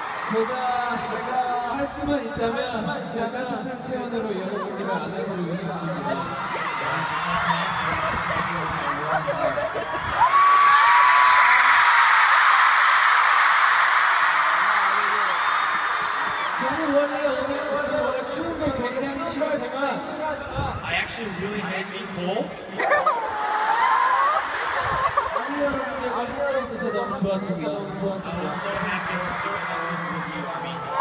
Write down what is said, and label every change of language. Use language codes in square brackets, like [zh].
[ko] 제가 할 수만 있다면 제가 따뜻한 체온으로 여러분들을 안아드리고 싶습니다. 저는 원래 추운 걸 굉장히 싫어하지만 [en] I actually really hate being cold. [ko] 우리 여러분들과 함께 있어서 너무 좋았습니다. [en] I was so happy as I was with you, Army.